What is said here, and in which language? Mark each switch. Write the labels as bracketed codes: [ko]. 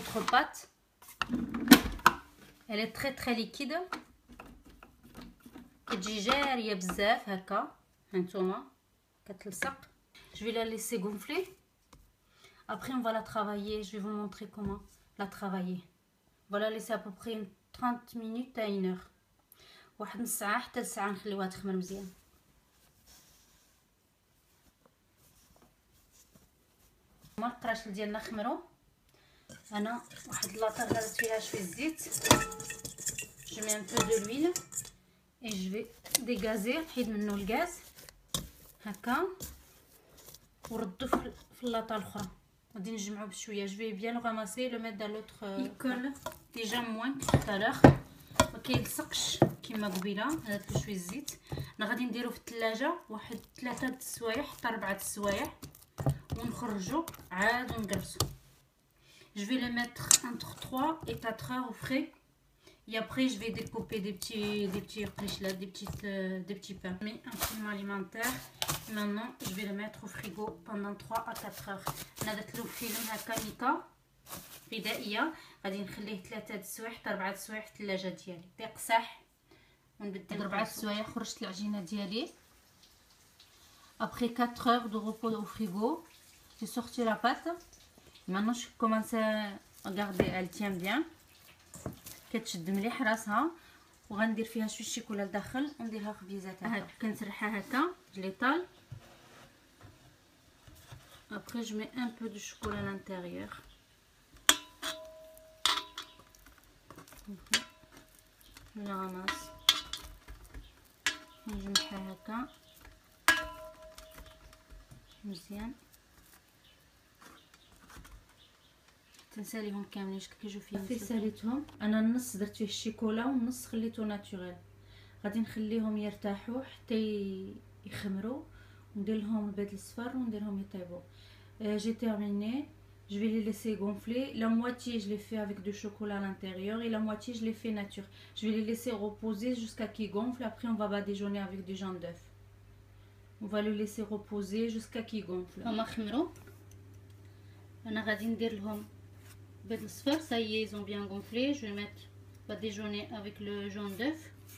[fr] Pâte, elle est très liquide, [ar] كتجي جاريه بزاف هكا هانتوما كتلصق. [fr] Je vais la laisser gonfler. Après on va la travailler, je vais vous montrer comment la travailler. On va la laisser à peu près 30 minutes à 1 heure, [ar] واحد نص ساعه حتى لساعه نخليوها تخمر مزيان. هما القراشل ديالنا خمروا. انا واحد لاطه درت فيها شويه الزيت, [fr] je mets un peu de l'huile et je vais dégazer, [ar] نحيد منه الغاز هكا وردو في اللاطه الاخرى. غادي نجمعو بشويه. [fr] je vais bien le ramasser, le mettre dans l'autre. il colle déjà moins que tout à l'heure, [ar] ما كيلصقش كما قبيله. درت له شويه الزيت. انا غادي نديرو في الثلاجه واحد 3 د السوايع حتى 4 د السوايع ونخرجو عاد ونقرصو. [fr] Je vais le mettre entre 3 et 4 heures au frais. Et après, je vais découper des petits qrishlat, des petits pains. Mais un film alimentaire. Maintenant, je vais le mettre au frigo pendant 3 à 4 heures. On a [ar] درت له فيلم هكا ميكا غذائيه. غادي نخليه 3 د السوايع حتى 4 د السوايع في الثلاجه ديالي يقصح. ونبدل 4 د السوايع خرجت العجينه ديالي. [fr] Après 4 heures de repos au frigo, j'ai sorti la pâte. Maintenant je commence à regarder, elle tient bien, [ar] كتشد مليح راسها. وغندير فيها شويه الشيكولا لداخل ونديرها خبيزات هكا كنسرحها هكا [fr] je l'étale. Après je mets un peu de chocolat à l'intérieur. Je la ramasse, [ar] نجمعها هكا مزيان. تنساليهم كاملين كيجيو فيهم. ساليتهم انا النص درت فيه الشيكولا والنص خليته ناتوريل. غادي نخليهم يرتاحوا حتى يخمروا وندير لهم البيض الصفر ونديرهم يطيبوا. [fr] j'ai terminé. Je vais les laisser gonfler. La moitié je l'ai fait avec du chocolat à l'intérieur et la moitié je l'ai fait nature. Je vais les laisser reposer jusqu'à qu'ils gonflent. Après on va badigeonner avec du jaune d'œuf. On va le laisser reposer jusqu'à qu'ils gonflent. [ar] هما خمروا. انا غادي ندير لهم بيض الصفر. [fr] Ça y est, ils ont bien gonflé. Je vais mettre badigeonner avec le jaune d'œuf.